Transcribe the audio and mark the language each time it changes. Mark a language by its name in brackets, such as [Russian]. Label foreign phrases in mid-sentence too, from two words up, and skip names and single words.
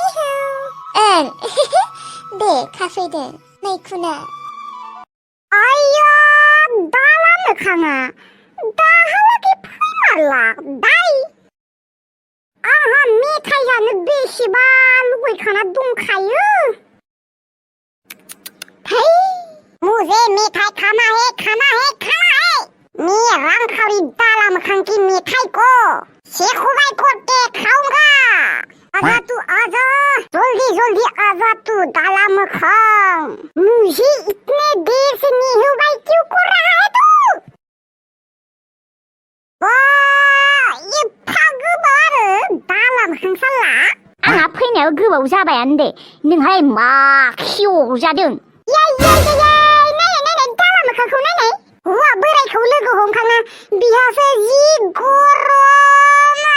[Bodo] दे खाफैदो मैखुना आयौ दाला मोखाङा दाहालागै फैमारला दाय आंहा मेथाइ जानो बेसेबा लुगैखाना दंखायो [Hindi] मुझे मिठाई खाना है मैं रांखावरी दाला मखान की मिठाई को शेखुबाई को खाऊंगा आजा तू आजा जल्दी आजा तू दाला मखान मुझे इतने देर से निहुबाई क्यों कर रहा है तू [Bodo] ये फागोबार दाला मखान साला आंहा फैनायाव गोबाव जाबायानो दे नोंहाय मा खिअ जादों मोखांखौ नायनाय हौवा बोरायखौ लोगो हमखांना बिहासो जि गरम